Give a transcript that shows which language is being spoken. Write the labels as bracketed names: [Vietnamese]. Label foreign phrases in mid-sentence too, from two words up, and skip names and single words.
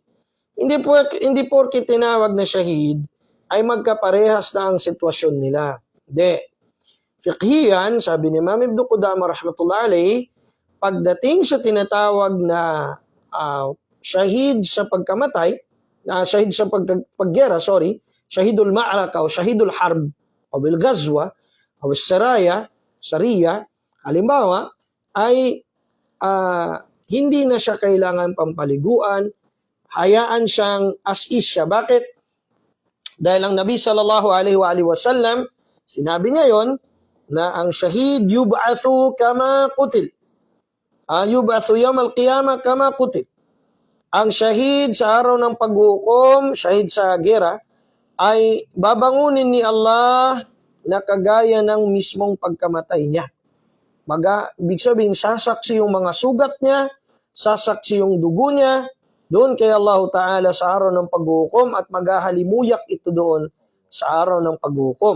[Filipino] Hindi porke tinawag na shahid, ay magkaparehas na ang sitwasyon nila. Hindi. Fiqhiyan, sabi ni Imam Ibn Qudama [Arabic] رحمة الله عليه, [Filipino] pagdating sa tinatawag na shahid sa pagkamatay, shahid sa paggera, [Arabic] شهيد المعركة [Filipino] o [Arabic] شهيد الحرب [Filipino] o [Arabic] بالغزوة [Filipino] o sariya, halimbawa, ay hindi na siya kailangan pampaliguan, hayaan siyang [English] as is [Filipino] siya. Bakit? Dahil ang Nabi [Arabic] صلى الله عليه و سلم, [Filipino] sinabi niya yon na ang shahid [Arabic] يبعث كما قتل. يبعث يوم القيامة كما قتل. [Filipino] Ang shahid sa araw ng paghukom, shahid sa gera, ay babangunin ni Allah na kagaya ng mismong pagkamatay niya. Ibig sabihin, sasaksi yung mga sugat niya, sasaksi yung dugo niya, doon kay [Arabic] الله تعالى [Filipino] sa araw ng paghukom at maghahalimuyak ito doon sa araw ng paghukom.